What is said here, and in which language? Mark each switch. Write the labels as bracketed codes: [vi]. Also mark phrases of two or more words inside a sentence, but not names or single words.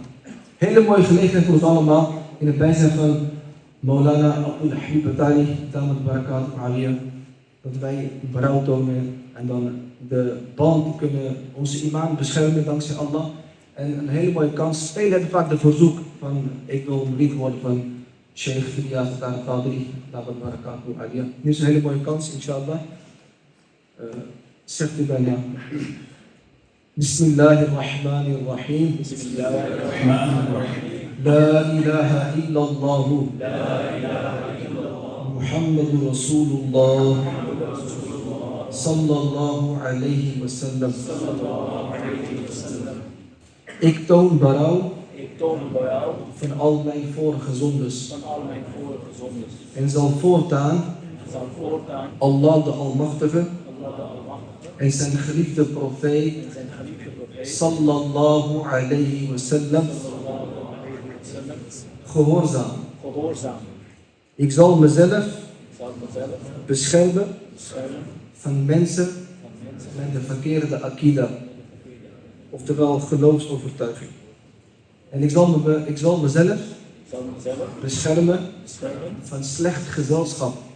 [nl] Hele mooie gelegenheid voor ons allemaal in het bijzijn van Maulana Abdul Habib Atari, [ar] دامت بركاته العالية, [nl] dat wij berouw tonen en dan de band kunnen onze iman beschermen dankzij Allah. En een hele mooie kans. Velen hebben vaak de verzoek van ik wil murid worden van Sheikh Ilyas Al-Qadri, [ar] دامت بركاته العالية. [nl] Nu is een hele mooie kans, inshallah. Zegt u bijna. [ar] بسم الله الرحمن الرحيم. لا إله إلا الله. محمد رسول الله. صلى الله عليه وسلم. [nl] Ik toon berouw van al mijn vorige zondes en zal voortaan Allah de Almachtige en zijn geliefde profeet [ar] صلى الله عليه وسلم [nl] gehoorzaam. Ik zal mezelf beschermen van mensen met de verkeerde akida, oftewel geloofsovertuiging. En ik zal mezelf beschermen van slecht gezelschap.